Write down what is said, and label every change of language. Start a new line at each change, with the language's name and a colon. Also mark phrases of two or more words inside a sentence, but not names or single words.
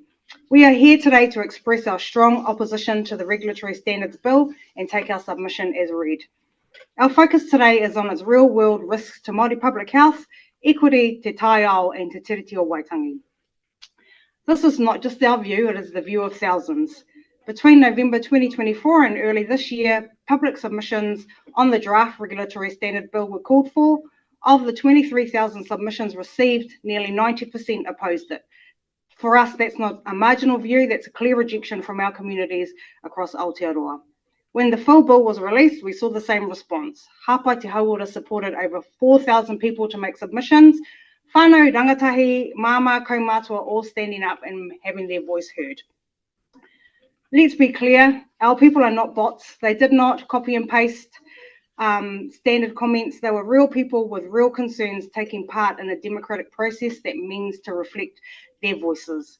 English: We are here today to express our strong opposition to the Regulatory Standards Bill and take our submission as read. Our focus today is on its real-world risks to Māori public health, equity,
Māori: te tai ao, and te tiriti o Waitangi.
English: This is not just our view, it is the view of thousands. Between November 2024 and early this year, public submissions on the draft Regulatory Standard Bill were called for. Of the 23,000 submissions received, nearly 90% opposed it. For us, that's not a marginal view, that's a clear rejection from our communities across Aotearoa. When the full bill was released, we saw the same response. Hapai Te Hauora supported over 4,000 people to make submissions.
Māori: Whānau, rangatahi, māma, kaumātua,
English: all standing up and having their voice heard. Let's be clear, our people are not bots. They did not copy and paste standard comments. They were real people with real concerns taking part in a democratic process that means to reflect their voices.